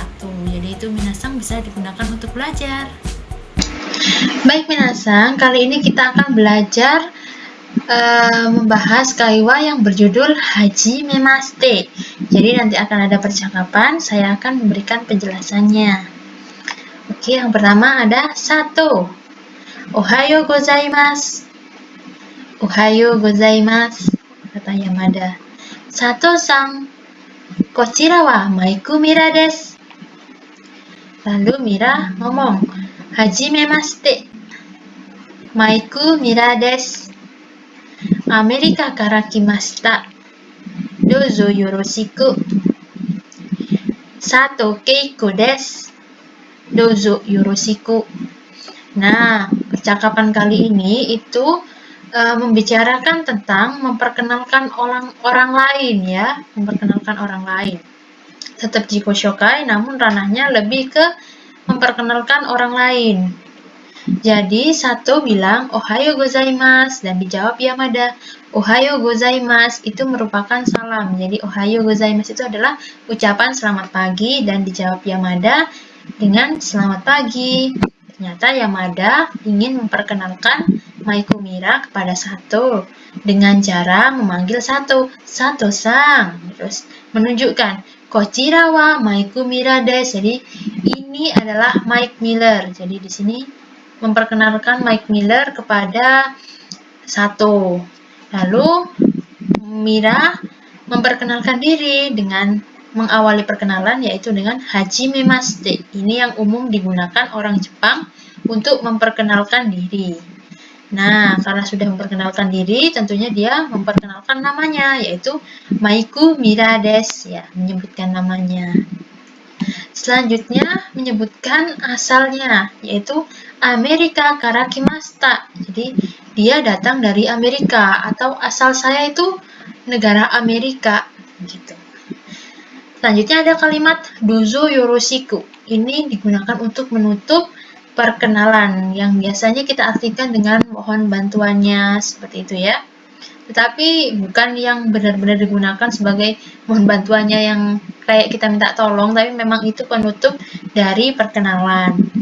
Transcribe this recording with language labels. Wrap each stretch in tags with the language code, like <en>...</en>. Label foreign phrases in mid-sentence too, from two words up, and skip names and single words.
<id>Jadi itu minasang bisa digunakan untuk belajar. Baik minasang, kali ini kita akan belajar membahas kaiwa yang berjudul</id> <ja>はじめまして.</ja> <id>Jadi nanti akan ada percakapan, saya akan memberikan penjelasannya. Oke, yang pertama ada 1.</id> <ja>おはようございます。おはようございます、kata Yamada. 佐藤さん、こちらはマイク・ミラです.</ja> <id>Lalu Mira ngomong,</id> <ja>hajimemashite. マイク・ミラです。アメリカから来ました. どうぞよろしく。佐藤けい子です. どうぞよろしく.</ja> <id>Nah, percakapan kali ini itu membicarakan tentang memperkenalkan orang lain ya, memperkenalkan orang lain. Tetap</id> <ja>自己紹介,</ja> <id>namun ranahnya lebih ke memperkenalkan orang lain. Jadi Sato bilang</id> <ja>おはようございます</ja> <id>dan dijawab Yamada.</id> <ja>おはようございます</ja> <id>itu merupakan salam. Jadi</id> <ja>おはようございます</ja> <id>itu adalah ucapan selamat pagi dan dijawab Yamada dengan selamat pagi. Ternyata Yamada ingin memperkenalkan Maiku Mira kepada Sato dengan cara memanggil Sato, Sato-san. Terus menunjukkan</id> <ja>こちらはマイク・ミラです.</ja> <id>Jadi ini adalah Mike Miller. Jadi di sini memperkenalkan Mike Miller kepada Sato. Lalu Mira memperkenalkan diri dengan mengawali perkenalan yaitu dengan hajimemashite. Ini yang umum digunakan orang Jepang untuk memperkenalkan diri. Nah, karena sudah memperkenalkan diri, tentunya dia memperkenalkan namanya yaitu</id> <ja>マイク・ミラです</ja> <id>ya, menyebutkan namanya. Selanjutnya menyebutkan asalnya yaitu</id> <ja>アメリカから来ました.</ja> <id>Jadi dia datang dari Amerika atau asal saya itu negara Amerika gitu. Selanjutnya ada kalimat</id> <ja>どうぞよろしく.</ja> <id>Ini digunakan untuk menutup perkenalan yang biasanya kita artikan dengan mohon bantuannya seperti itu ya. Tetapi bukan yang benar-benar digunakan sebagai mohon bantuannya yang kayak kita minta tolong, tapi memang itu penutup dari perkenalan.</id>